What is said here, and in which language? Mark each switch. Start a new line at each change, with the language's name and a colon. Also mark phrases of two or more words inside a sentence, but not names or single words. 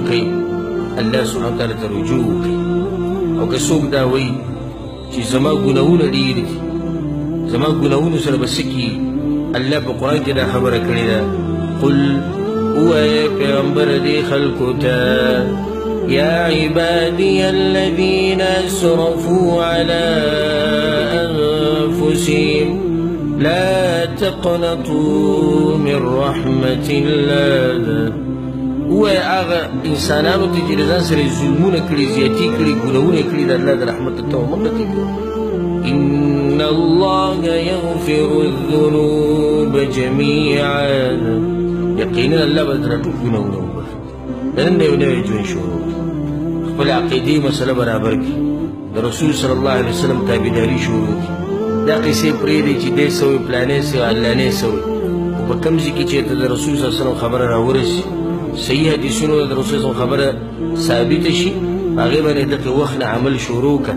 Pashto: کړئ الله سبحانه وتعالی ته رجوع وکړئ او که څوک دا وایي چې زما ګناهونه ډېر دي زما ګناهونو سره به څه کیږي الله په قرآن کې دا خبره کړې ده قل وای پیغمبر دی خلقو ته
Arabic: یا عبادی الذین اسرفوا علی انفسهم لا تقنطوا من رحمة الله.
Pashto: وای هغه انسانانو ته چې د ځان سره یې ظلمونه کړي، زیاتي کړي، ګناهونه یې کړي، د الله د رحمت ته مه قنطي کوئ.
Arabic: إن الله يغفر الذنوب جميعا.
Pashto: یقینا الله به درته ټول ګناهونه وبخښي. د نن نه یو نوی ژوند شروع کړي، خپل عقیدې مسله برابر کړي، د رسول
Arabic: صلی الله علیه وسلم
Pashto: تابعداري شروع کړي. دا قصې پرېږدئ چې دی سوی پلانی سوی علانې سوی، خو په کوم ځای کې چېرته د رسول
Arabic: صلی الله علیه وسلم
Pashto: خبره راورسي، صحیح حدیثونو د رسول
Arabic: صلی الله علیه وسلم
Pashto: خبره ثابته شي، هغې باندې دغه وخت نه عمل شروع کړه.